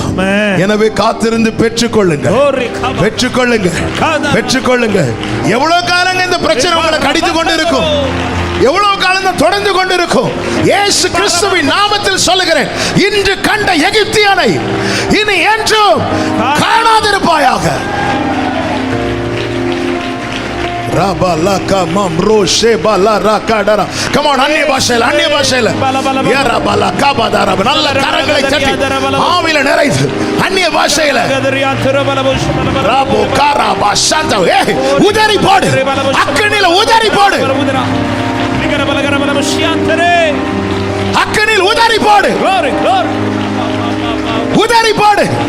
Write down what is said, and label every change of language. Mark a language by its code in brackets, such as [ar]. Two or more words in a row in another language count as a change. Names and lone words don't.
[ta] எனவே காத்திருந்து பெற்றுக்கொள்ளுங்க, பெற்றுக்கொள்ளுங்க, பெற்றுக்கொள்ளுங்க. எவ்வளவு காலங்க இந்த பிரச்சனை உங்களை கடித்து கொண்டு இருக்கும், எவ்வளவு காலம் தொடர்ந்து கொண்டிருக்கும். இயேசு கிறிஸ்துவின் நாமத்தில் சொல்லுகிறேன், இன்று கண்ட எகிப்தியனை இனி என்றும் காணாதிருப்பாயாக. Rabalaka mamro shebala rakadara. [en] Come on, [ta] அந்நிய பாஷையில, அந்நிய பாஷையில. யரபலக பதர. நல்ல கரங்களை தட்டி ஆவியில நிறைந்து அந்நிய பாஷையில. ராபோ காராபா சந்தா. உதறி போடு, அக்கினியில உதறி போடு, அக்கினியில் உதறி போடு, உதறி போடு.